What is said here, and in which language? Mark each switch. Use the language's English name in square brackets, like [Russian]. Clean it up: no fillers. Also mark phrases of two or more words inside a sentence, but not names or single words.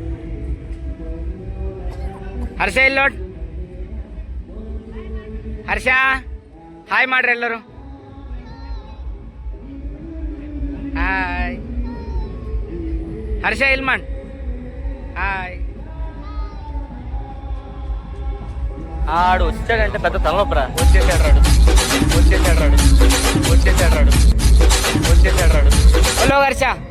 [Kannada] ಹರ್ಷ ಇಲ್ಲ ನೋಡ್. ಹರ್ಷ ಹಾಯ್ ಮಾಡ್ರಿ ಎಲ್ಲರೂ. ಹಾಯ್ ಹರ್ಷ ಇಲ್ಲಿ ಮಾಡ್. [Telugu] ಹಾಯ್ ఆడు వచ్చాడంటే పెద్ద తలనొప్పరా. వచ్చేసాడు రాడు, వచ్చేసాడు రాడు, వచ్చేసాడు రాడు, వచ్చేసాడు రాడు. హలో హర్ష.